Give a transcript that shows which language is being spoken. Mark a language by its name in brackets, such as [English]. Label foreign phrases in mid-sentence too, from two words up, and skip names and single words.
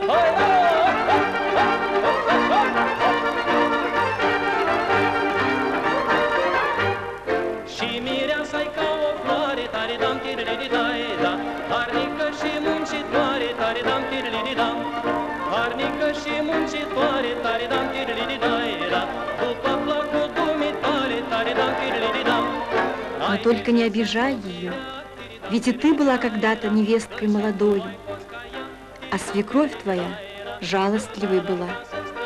[Romanian] Și mireasa-i ca o floare, tare-dam, tiriri-da-e-da, harnică și muncitoare, tare-dam, tiriri-da. Harnică și muncitoare, tare-dam, tiriri-da-e-da, după placul dumitale, tare-dам, tiriri-да. [Russian] Но только не обижай ее, ведь и ты была когда-то невесткой молодою, а свекровь твоя жалостливой была.